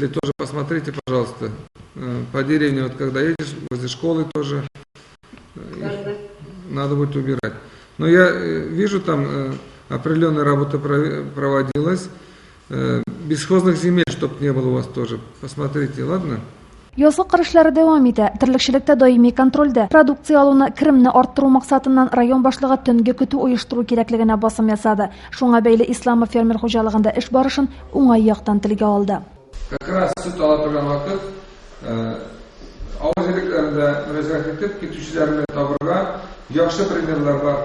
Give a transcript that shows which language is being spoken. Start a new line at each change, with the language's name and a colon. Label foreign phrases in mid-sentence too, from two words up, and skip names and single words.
Russian: Тоже посмотрите, пожалуйста, по деревне, вот когда едешь, возле школы тоже надо будет убирать. Но я вижу, там определенная работа проводилась. Бесхозных земель, чтобы не было у вас тоже. Посмотрите, ладно?
Tatar: Язгы кырышлары дәвам итә. Терлекчелектә даими контрольдә. Продукция алуны, киремне арттыру максатыннан район башлыгы төнгә көтү оештыру кирәклегенә басым ясады. Шуңа бәйле Исламов фермер хуҗалыгында эш барышын уңай яктан телгә алды.
Russian: Как раз
Tatar: süt ала торган вакыт авыл җирлекләрендә мөрәҗәгать итеп, китүчеләрне табырга яхшы примерлар бар.